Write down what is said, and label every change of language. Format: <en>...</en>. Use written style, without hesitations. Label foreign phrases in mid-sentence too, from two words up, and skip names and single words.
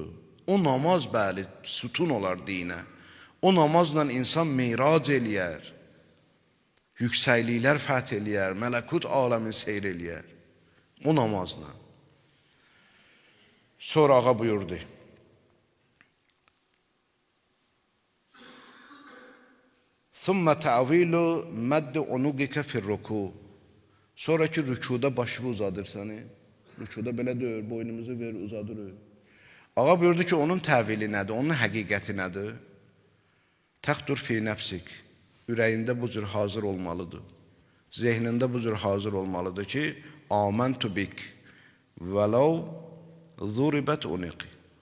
<az>O namaz bəli, sütun olar dinə. O namazla insan meyrac eləyər. Yüksəkliklər fəth eləyər, mələkut aləmin seyr eləyər. O namazla. Sonra ağa buyurdu.</az> <ar>ثُمَّ تَعْوِيلُ مَدِّ عُنُقِكَ فِي الرُّكُوعِ</ar> <az>Sonraki rükuda başını uzadır səni. Rükuda belə deyir, boynumuzu ver, uzadır. Ağa buyurdu ki, onun təvili nədir, onun həqiqəti nədir?</az> <ar>تقدر في نفسك.</ar> <az>Ürəyində bu cür hazır olmalıdır. Zehnində bu cür hazır olmalıdır ki,</az> <ar>آمنت بك ولو ضربت عنقي.</ar>